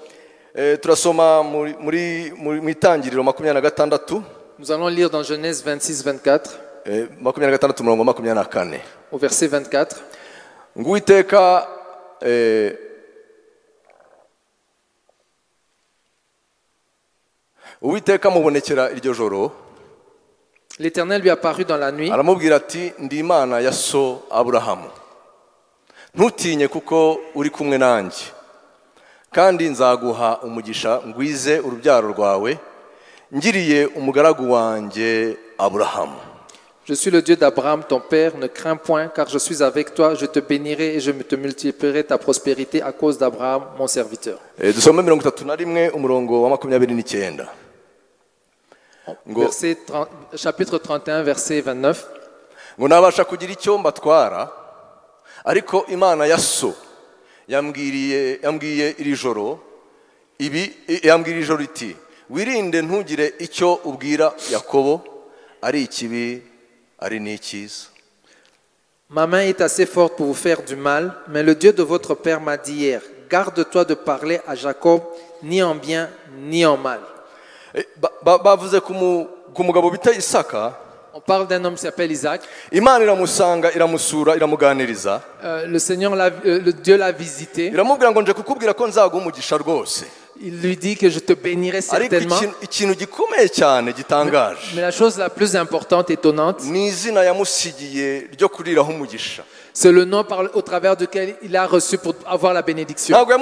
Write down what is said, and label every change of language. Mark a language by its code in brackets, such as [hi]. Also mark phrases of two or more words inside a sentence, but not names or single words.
[fr] Nous allons lire dans Genèse 26-24, au verset 24. L'Éternel lui apparut dans la nuit. [rw] Ntutinye kuko uri kumwe nanjye kandi nzaguha umugisha ngwize urubyaro rwawe ngiriye umugaragu wanjye Aburahamu. [fr] Je suis le Dieu d'Abraham ton père, ne crains point car je suis avec toi, je te bénirai et je te multiplierai ta prospérité à cause d'Abraham mon serviteur. [rw] Dusome 31 umurongo wa 29. [fr] Chapitre 31 verset 29. [rw] Ngo nabasha kugira icyo mbatwara ariko Imana ya so yambwiye iri joro iti wirinde ntugire icyo ubwira Yakobo ari ikibi ari n'ikiza. [fr] Ma main est assez forte pour vous faire du mal, mais le Dieu de votre père m'a dit hier, garde-toi de parler à Jacob ni en bien ni en mal. [rw] Bavuze ku mugabo bita Isaka. [fr] On parle d'un homme qui s'appelle Isaac. Le Seigneur, le Dieu l'a visité. Il lui dit que je te bénirai certainement. Mais la chose la plus importante, étonnante, c'est le nom au travers duquel il a reçu pour avoir la bénédiction.